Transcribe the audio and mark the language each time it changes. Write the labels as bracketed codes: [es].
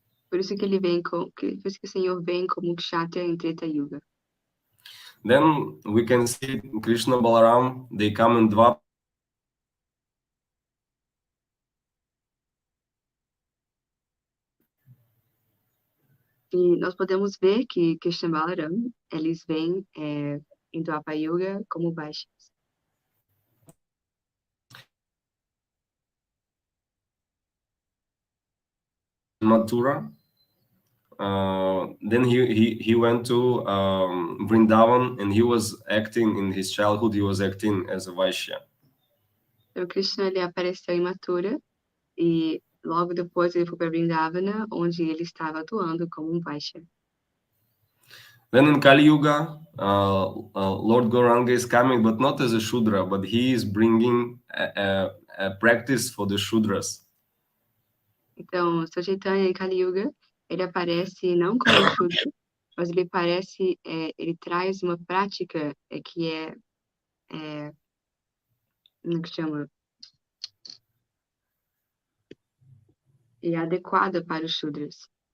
[pt] Por isso que por isso que o Senhor vem como Kshatriya em Treta Yuga. [en] Then we can see Krishna Balaram, they come in Dvapara. [pt] E nós podemos ver que Krishna Balaram, eles vêm em Dwapara Yuga como Vaishyas. [en] Mathura. Then he went to Vrindavan, and he was acting in his childhood. He was acting as a Vaishya. [pt] Então, Krishna ele apareceu em Mathura e logo depois ele foi para Vrindavana, onde ele estava atuando como um Vaishya. [en] Then in Kali Yuga, Lord Gauranga is coming, but not as a Shudra, but he is bringing a practice for the Shudras. [pt] Então, Sr. Chaitanya em Kali Yuga, ele aparece não como um Shudra, mas ele ele traz uma prática que como que chama? É adequada para os Shudras.